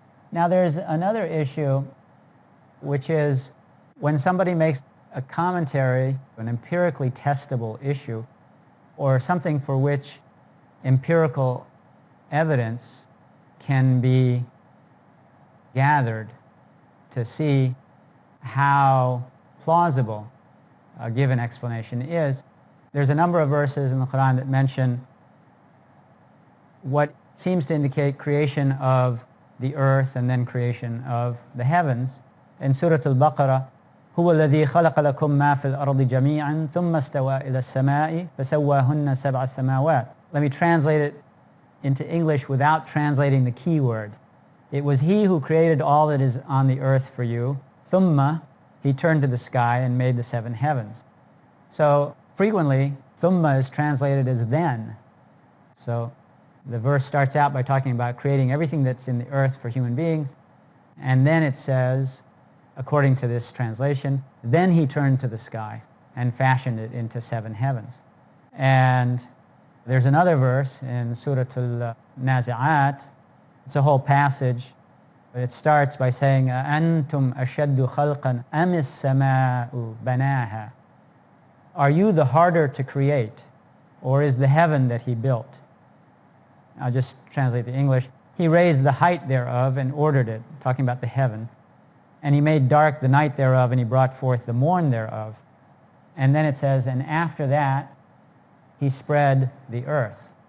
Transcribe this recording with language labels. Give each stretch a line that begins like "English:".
English: Now there's another issue, which is when somebody makes a commentary, an empirically testable issue, or something for which empirical evidence can be gathered to see how plausible a given explanation is. There's a number of verses in the Quran that mention what seems to indicate creation of the earth and then creation of the heavens. In Surah Al-Baqarah,
Arabic: هو الذي خلق لكم ما في الأرض جميعا ثم استوى إلى السماء فسواهن سبع سماوات.
English: Let me translate it into English without translating the key word. It was He who created all that is on the earth for you. ثم, He turned to the sky and made the 7 heavens. So frequently, ثم is translated as then. So the verse starts out by talking about creating everything that's in the earth for human beings, and then it says, according to this translation, then He turned to the sky and fashioned it into 7 heavens. And there's another verse in Surah Al-Nazi'at. It's a whole passage. It starts by saying,
Arabic: أَأَنْتُمْ أَشَدُّ خَلْقًا أَمِ السَّمَاءُ بَنَاهَا.
English: Are you the harder to create, or is the heaven that He built? I'll just translate the English. He raised the height thereof and ordered it, talking about the heaven. And He made dark the night thereof, and He brought forth the morn thereof. And then it says, and after that, He spread the earth.